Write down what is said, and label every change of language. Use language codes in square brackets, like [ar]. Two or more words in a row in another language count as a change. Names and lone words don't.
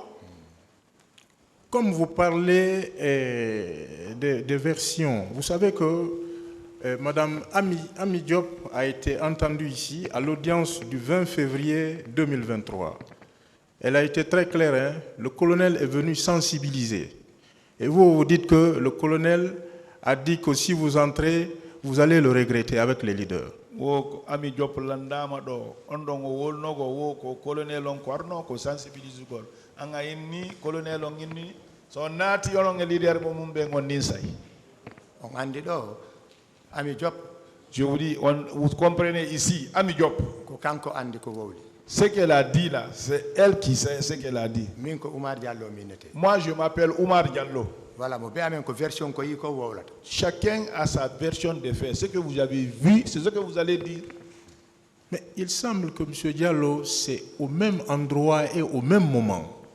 [fr] Comme vous parlez des versions, vous savez que Madame Ami Diop a été entendue ici à l'audience du 20 février 2023. Elle a été très claire, hein? Le colonel est venu sensibiliser. Et vous dites que le colonel a dit que si vous entrez, vous allez le regretter avec les leaders. [ff] Ami Diop landama do ondon o wolnogo wo ko colonel on ko arno ko sensibiliser gol anga inni colonel on inni so naati on leader mo mum be ngonni say on andi do Ami Diop. [fr] Je vous dis, vous comprenez ici, Ami Diop. [ff] Ko kanko andi ko wowli. [fr] Ce qu'elle a dit là, c'est elle qui sait ce qu'elle a dit. Moi, je m'appelle Oumar Diallo. Voilà, chacun a sa version des faits. Ce que vous avez vu, c'est ce que vous allez dire. Mais il semble que M. Diallo, c'est au même endroit et au même moment.